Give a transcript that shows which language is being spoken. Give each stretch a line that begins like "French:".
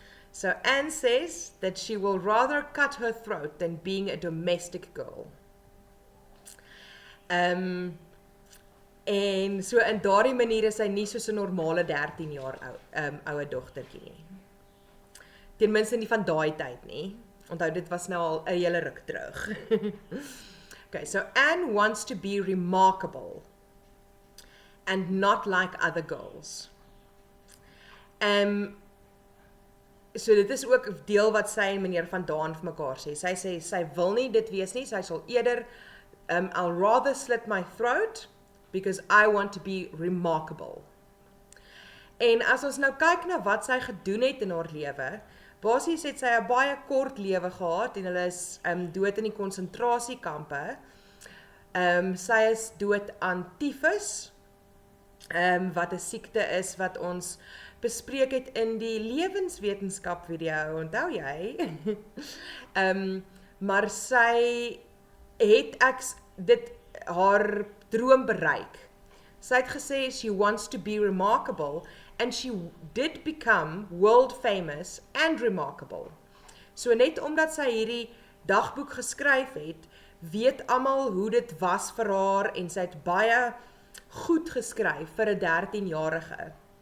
English: So Anne says that she will rather cut her throat than being a domestic girl.
Afrikaans: En so in daardie manier is sy nie soos 'n normale 13 jaar oue dogtertjie nie. Ten minste nie van daai tyd nie. Onthou, dit was nou al 'n hele ruk terug.
English: Okay, so Anne wants to be remarkable and not like other girls.
Afrikaans: So dit is ook deel wat sy en meneer Van Daan vir mekaar sê. Sy sê sy wil nie dit wees nie, sy sal eerder
English: I'll rather slit my throat because I want to be remarkable.
Afrikaans: En as ons nou kyk na wat sy gedoen het in haar lewe, basies het sy 'n baie kort lewe gehad en hulle is dood in die konsentrasiekampe. Sy is dood aan tyfus, wat 'n siekte is wat ons bespreek het in die lewenswetenskap video, onthou jy? Maar sy het haar droom bereik. Sy het gesê
English: she wants to be remarkable and she did become world famous and remarkable.
Afrikaans: So net omdat sy hierdie dagboek geskryf het, weet almal hoe dit was vir haar en sy het baie goed geskryf vir 'n 13-jarige.